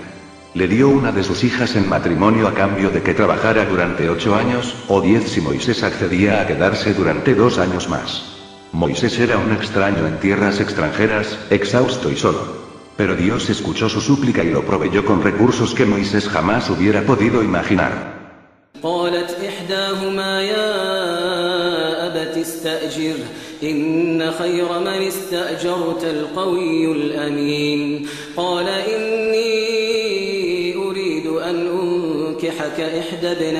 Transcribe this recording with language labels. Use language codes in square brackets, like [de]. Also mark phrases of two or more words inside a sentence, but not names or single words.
[es] Le dio una de sus hijas en matrimonio a cambio de que trabajara durante 8 años, o 10 si Moisés accedía a quedarse durante 2 años más. Moisés era un extraño en tierras extranjeras, exhausto y solo. Pero Dios escuchó su súplica y lo proveyó con recursos que Moisés jamás hubiera podido imaginar. [ar] قالت إحداهما يا أبت استأجر إن خير من استأجرت القوي الأمين قال إني أريد أن أنكحك أنكحك إحدى